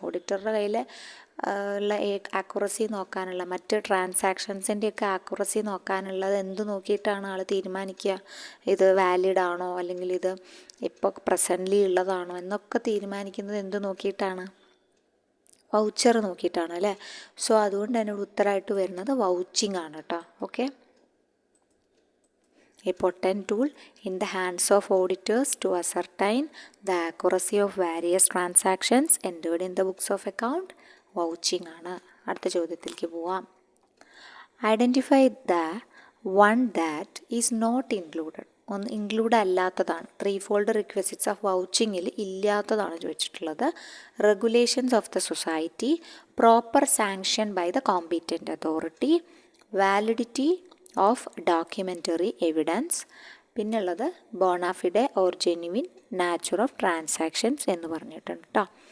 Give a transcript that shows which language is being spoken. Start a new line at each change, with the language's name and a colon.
Malayalam: ഓഡിറ്ററുടെ കയ്യിൽ ഉള്ള ആക്യുറസി നോക്കാനുള്ള, മറ്റ് ട്രാൻസാക്ഷൻസിൻ്റെയൊക്കെ ആക്യുറസി നോക്കാനുള്ളത് എന്ത് നോക്കിയിട്ടാണ് ആൾ തീരുമാനിക്കുക? ഇത് വാലിഡ് ആണോ, അല്ലെങ്കിൽ ഇത് ഇപ്പോൾ പ്രസൻ്റ്ലി ഉള്ളതാണോ എന്നൊക്കെ തീരുമാനിക്കുന്നത് എന്ത് നോക്കിയിട്ടാണ്? വൗച്ചർ നോക്കിയിട്ടാണ് അല്ലേ. സോ അതുകൊണ്ട് തന്നെ ഉത്തരമായിട്ട് വരുന്നത് വൗച്ചിങ് ആണ് കേട്ടോ.
English: Okay, a potent tool in the hands of auditors to ascertain the accuracy of various transactions entered in the books of account, vouching ആണ്.
Malayalam: അടുത്ത ചോദ്യത്തിലേക്ക് പോവാം.
English: Identify the one that is not included.
Malayalam: ഒന്ന് include അല്ലാത്തതാണ്. 3-fold requisites of വൗച്ചിങ്ങിൽ ഇല്ലാത്തതാണ് ചോദിച്ചിട്ടുള്ളത്.
English: regulations of the society, proper sanction by the competent authority, validity of documentary evidence, പിന്നുള്ളത് bona fide or genuine nature of transactions
Malayalam: എന്ന് പറഞ്ഞിട്ടുണ്ട് കേട്ടോ.